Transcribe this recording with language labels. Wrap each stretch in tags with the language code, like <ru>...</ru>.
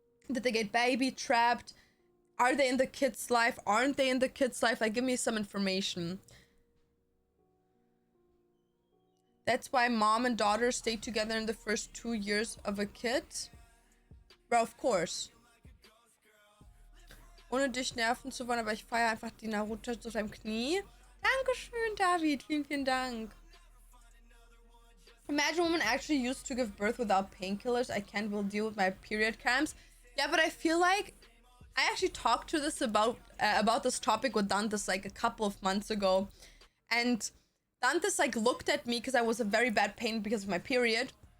<en>Did they get baby trapped? Are they in the kid's life? Aren't they in the kid's life? Like, give me some information. That's why mom and daughter stay together in the first 2 years of a kid? Bro, of course.</en> <de>Ohne dich nerven zu wollen, aber ich feiere einfach die Naruto auf deinem Knie. Dankeschön, David. Vielen, vielen Dank.</de> <en>Imagine women actually used to give birth without painkillers. I can't will deal with my period cramps. Yeah, but I feel like I actually talked to this about this topic with Dantes like a couple of months ago. And Dantes like looked at me because I was in very bad pain because of my period.</en>